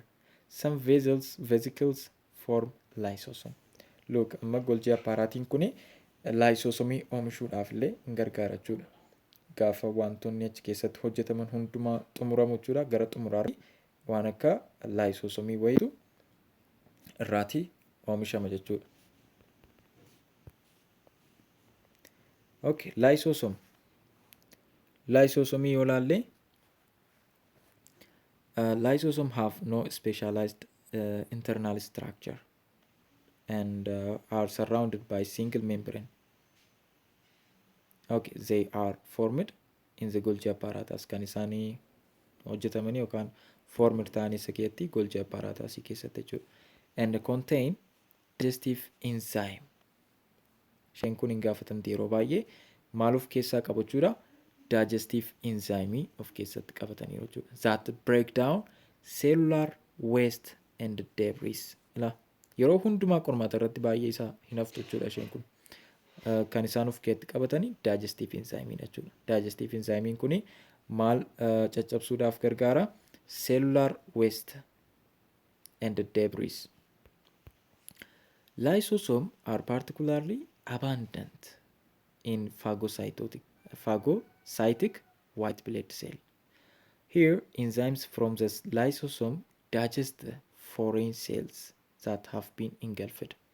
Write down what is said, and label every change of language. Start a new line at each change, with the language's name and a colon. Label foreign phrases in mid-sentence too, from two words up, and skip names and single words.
English: Some vesicles form lysosome. Look,
Oromo: amma Golgi apparatiin kuni lysosomii oomishuudhaaf illee hin gargaara jechuudha. Gaafa wantoonni achi keessatti hojjetaman hundumaa xumuramu jechuudha. Gara xumuraatti waan akka lysosomii wayitu irraati oomishama jechuudha.
English: Okay, lysosome.
Oromo: Lysosomii yoo ilaalle
English: lysosome have no specialized internal structure and are surrounded by single membrane. Okay, they are formed in the Golgi apparatus.
Oromo: Kan isaanii hojjetamanii yookaan formed ta'anii isa keessatti Golgi apparatus keessatti jechuudha.
English: And contain digestive enzyme.
Oromo: Isheen kun hin gaafatamti yeroo baay'ee maal of keessaa qabu jechuudha?
English: Digestive enzyme
Oromo: of keessatti qabatanii jechuudha.
English: That break down cellular waste and debris.
Oromo: Yeroo hundumaa qormaata irratti baay'ee isaa hin haftu jechuudha isheen kun. Kan isaan of keessatti qabatanii
English: digestive enzyme
Oromo: jechuudha.
English: Digestive enzyme
Oromo: kuni maal caccabsuudhaaf gargaara?
English: Cellular waste and debris. Lysosomes are particularly abundant in phagocytic white blood cell. Here, enzymes from the lysosome digest the foreign cells that have been engulfed.